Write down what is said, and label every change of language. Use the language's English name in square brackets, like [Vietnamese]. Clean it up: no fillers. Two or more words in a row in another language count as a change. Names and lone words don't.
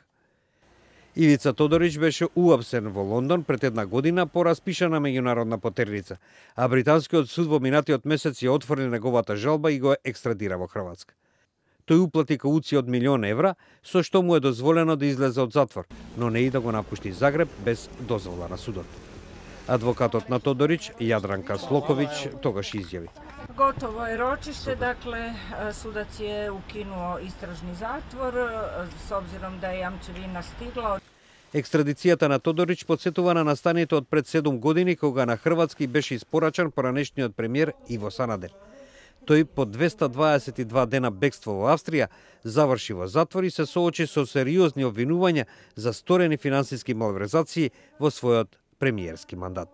[Macedonian] Ивица Тодорич беше уапсен во Лондон пред една година по распишана меѓународна потерница, а британскиот суд во минатиот месец ја отфрли неговата жалба и го екстрадира во Хрватска. Тој уплати кауција од 1 000 000 евра, со што му е дозволено да излезе од затвор, но не и да го напушти Загреб без дозвола на судот. Адвокатот на Тодорич, Јадранка Слоковиќ, тогаш изјави. [Croatian] Gotovo je ročište, dakle sudac je ukinuo istražni zatvor s obzirom da je jamčevina stigla. [Macedonian] Екстрадицијата на Тодорич подсетува на настанието од пред 7 години кога на Хрватски беше испорачан поранешниот премиер Иво Санадер. Тој по 222 дена бегство во Австрија заврши во затвор и се соочи со сериозни обвинувања за сторени финансиски малверзации во својот премиерски мандат.